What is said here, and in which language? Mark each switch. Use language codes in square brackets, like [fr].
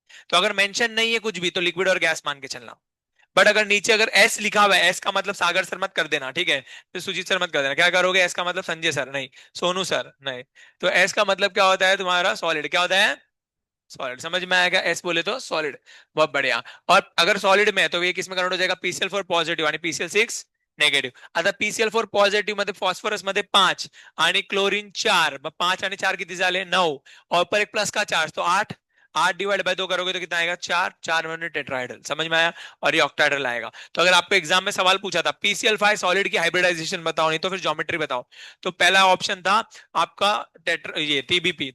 [hi] तो अगर मेंशन नहीं है कुछ भी तो लिक्विड और गैस मान के चलना। बट अगर नीचे अगर एस लिखा हुआ है, एस का मतलब सागर सर मत कर देना, ठीक है? फिर सुजीत सर मत कर देना, क्या करोगे? एस का मतलब संजय सर नहीं, सोनू सर नहीं। तो एस का मतलब क्या होता है तुम्हारा? सॉलिड। क्या होता है? सॉलिड। समझ में आएगा? एस बोले तो सॉलिड। बहुत बढ़िया। और अगर सॉलिड में है तो ये किस में कन्वर्ट हो जाएगा? PCl4 पॉझिटिव्ह [mr] आणि [hi] PCl6 नेगेटिव्ह। [mr] आता PCl4 पॉझिटिव्ह मध्ये फॉस्फरस मध्ये 5 आणि क्लोरीन 4, 5 आणि 4 किती झाले? [hi] 9, और ऊपर एक प्लस का चार्ज तो 8। 8 डिवाइड बाय 2 करोगे तो कितना आएगा? 4। 4 में टेट्राहाइड्रल। समझ में आया? और ये ऑक्टाहाइड्रल आएगा। तो अगर आपको एग्जाम में सवाल पूछा था PCl5 सॉलिड की हाइब्रिडाइजेशन बताओ, नहीं तो फिर ज्योमेट्री बताओ, तो पहला ऑप्शन था आपका ये TBP।